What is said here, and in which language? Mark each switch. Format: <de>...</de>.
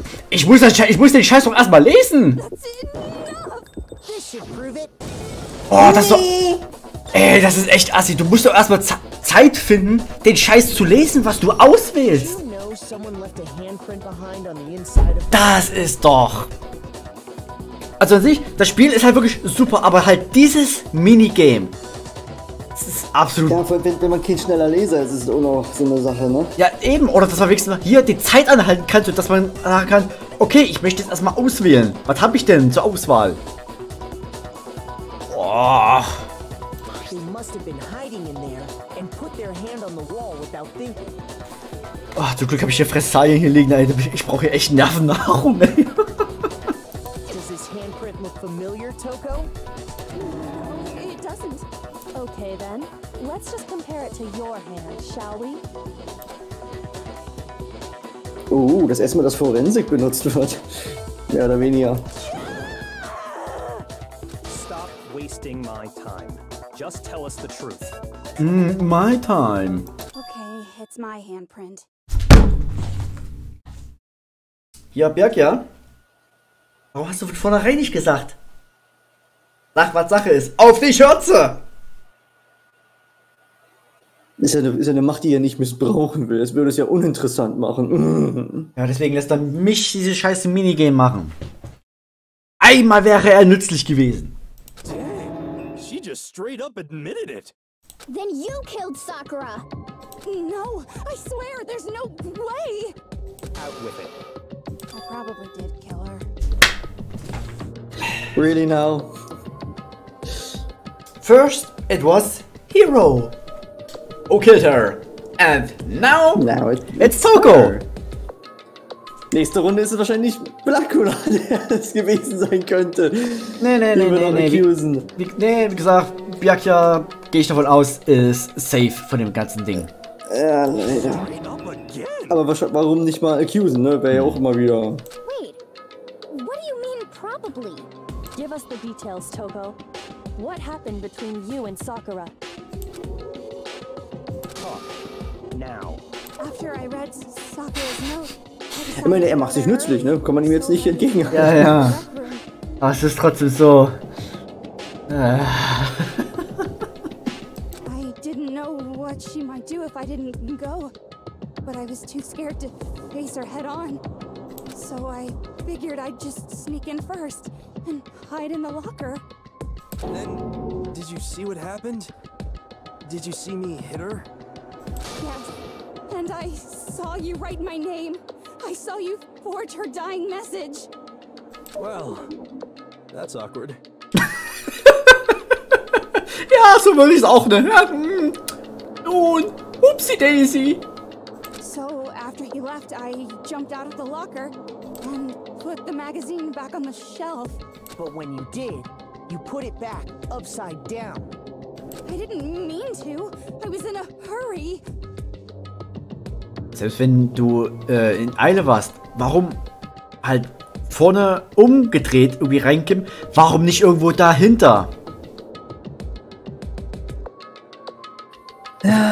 <de>Ich muss den Scheiß doch erstmal lesen!</de> <en>That's enough. This should prove it.</en> <de>Oh, das ist doch... Ey, das ist echt assi. Du musst doch erstmal Zeit finden, den Scheiß zu lesen, was du auswählst.</de> <en>You know someone left a handprint behind on the inside of...</en> <de>Das ist doch... Also an sich, das Spiel ist halt wirklich super, aber halt dieses Minigame. Das ist absolut... Ja, wenn man kein schneller Leser ist, ist es auch noch so eine Sache, ne? Ja, eben. Oder dass man wenigstens mal hier die Zeit anhalten kann, sodass man sagen kann, okay, ich möchte jetzt erstmal auswählen. Was habe ich denn zur Auswahl? Boah.</de> <en>They must have been hiding in there and put their hand on the wall without thinking.</en> <de>Oh, zum Glück habe ich hier Fressalien hier liegen, Alter. Ich brauche hier echt Nervennahrung, ey.</de> <en>Does this handprint look familiar, Toko? No, it doesn't. Okay then, let's just compare it to your hand, shall we?</en> <de>Das erste Mal, dass Forensik benutzt wird. Mehr oder weniger.</de> <en>Stop wasting my time. Just tell us the truth. My time. Okay, it's my handprint.</en> <de>Ja, Birk, ja? Warum hast du von vornherein nicht gesagt? Sag, was Sache ist. Auf die Schürze! Ist ja eine Macht, die er nicht missbrauchen will. Das würde es ja uninteressant machen. Ja, deswegen lässt er mich diese scheiße Minigame machen. Einmal wäre er nützlich gewesen.</de> <en>Dang, she just straight up admitted it. Then you killed Sakura. No, I swear, there's no way. Out with it. I probably did kill her. Really now? First, it was Hero who killed her. And now, it's Toko.</en> <de>Nächste Runde ist es wahrscheinlich Blackula, der es gewesen sein könnte. Nee. Wie gesagt, Byakuya, gehe ich davon aus, ist safe von dem ganzen Ding. Ja, leider. Aber warum nicht mal accusen, ne? Wäre ja auch immer wieder.</de> <en>Wait, what do you mean probably? Give us the details, Toko. What happened between you and Sakura? Talk. Now. After I read Sakura's note,</en> <de>Ich meine, er macht sich nützlich, ne? Kann man ihm jetzt nicht entgegenhalten. Ja. Aber es ist trotzdem so.</de> <en>I didn't know what she might do if I didn't go, but I was too scared to face her head on. So I figured I'd just sneak in first and hide in the locker. Then, did you see what happened? Did you see me hit her? Yes, and I saw you write my name. I saw you forge her dying message. Well, that's awkward.</en> <de>Ja, so würde ich es auch, ne? Nun,</de> <en>upsie daisy. So after he left, I jumped out of the locker and put the magazine back on the shelf. But when you did, you put it back upside down. I didn't mean to. I was in a hurry.</en> <de>Selbst wenn du in Eile warst, warum halt vorne umgedreht irgendwie reinkippen? Warum nicht irgendwo dahinter? Ja,</de>